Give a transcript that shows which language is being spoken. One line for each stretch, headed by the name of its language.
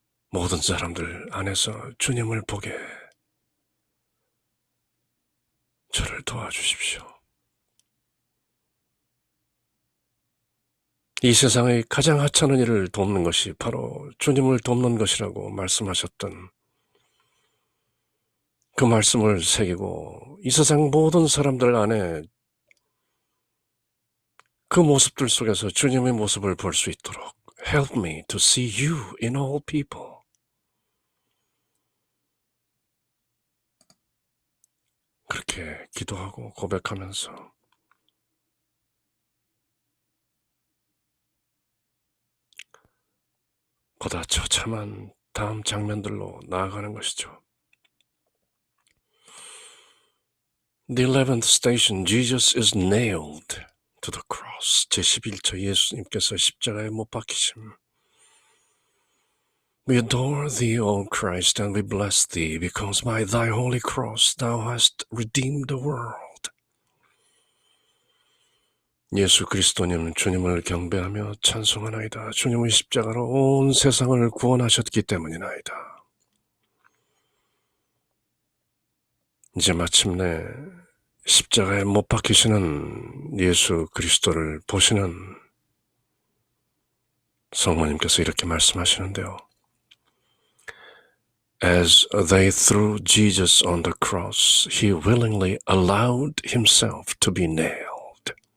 Korean: 모든 사람들 안에서 주님을 보게 저를 도와주십시오. 이 세상의 가장 하찮은 일을 돕는 것이 바로 주님을 돕는 것이라고 말씀하셨던 그 말씀을 새기고 이 세상 모든 사람들 안에 그 모습들 속에서 주님의 모습을 볼 수 있도록
English: Help me to see you in all people.
Korean: 그렇게 기도하고 고백하면서 보다 처참한 다음 장면들로 나아가는 것이죠.
English: The 11th station, Jesus is nailed to the cross.
Korean: 제11초 예수님께서 십자가에 못 박히심.
English: We adore thee, O Christ, and we bless thee, because by thy holy cross thou hast redeemed the world.
Korean: 예수 그리스도님, 주님을 경배하며 찬송하나이다. 주님의 십자가로 온 세상을 구원하셨기 때문이나이다. 이제 마침내 십자가에 못 박히시는 예수 그리스도를 보시는 성모님께서 이렇게 말씀하시는데요.
English: As they threw Jesus on the cross, he willingly allowed himself to be nailed.